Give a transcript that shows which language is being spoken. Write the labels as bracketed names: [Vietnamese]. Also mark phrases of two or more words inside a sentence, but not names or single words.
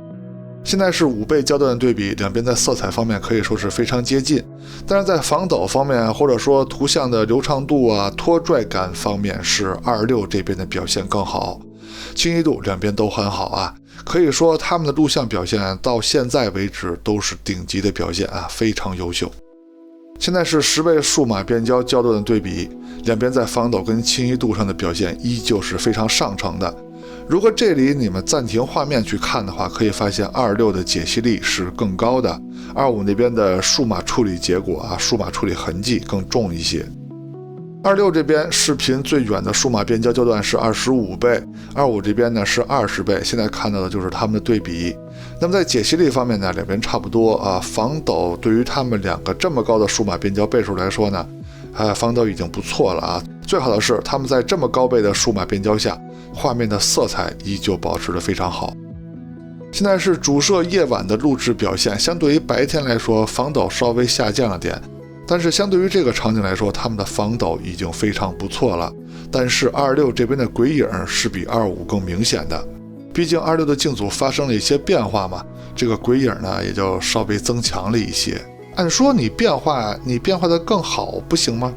[Chinese] 現在是5倍焦段的对比，兩邊在色彩方面可以說是非常接近，但是在防抖方面，或者說圖像的流暢度啊、拖拽感方面，是26這邊的表現更好。清晰度两邊都很好啊，可以說他们的錄像表現到現在為止都是頂級的表现啊，非常優秀。現在是10倍數碼變焦焦段的對比，兩邊在防抖跟清晰度上的表現依舊是非常上乘的。如果這裡你們暫停畫面去看的話，可以發現26的解析力是更高的，25那邊的數碼處理結果啊，數碼處理痕跡更重一些。26這邊視頻最遠的數碼变焦焦段是25倍，25這邊呢是20倍。現在看到的就是它们的對比。那麼在解析力方面呢，两邊差不多啊。防抖对於他們兩個這麼高的數碼變焦倍數來說呢，防抖已經不錯了啊。最好的是他們在這麼高倍的數碼變焦下，畫面的色彩依舊保持得非常好。現在是主攝夜晚的錄制表現，相對於白天來說，防抖稍微下降了點。但是相對於這個場景來說，他們的防抖已經非常不錯了。但是26這邊的鬼影是比25更明顯的，畢竟26的鏡組發生了一些變化嘛，這個鬼影呢也就稍微增強了一些。按說你變化的更好不行嗎？